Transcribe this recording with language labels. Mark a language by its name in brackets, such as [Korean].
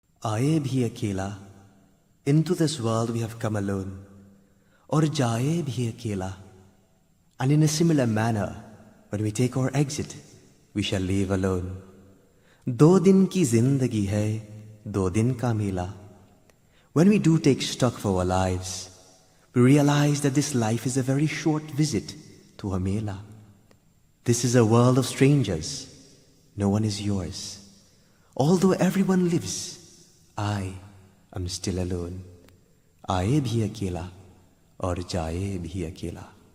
[Hindi] आए भी अकेला, [English] into this world we have come alone, [Hindi] और जाए भी अकेला, [English] and in a similar manner, when we take our exit, we shall leave alone. [Hindi] 2 दिन की जिंदगी है, 2 दिन का मेला. [English] When we do take stock of our lives, we realize that this life is a very short visit to a mela. This is a world of strangers. No one is yours. Although everyone lives, I am still alone. [Hindi] आए भी अकेला और जाए भी अकेला.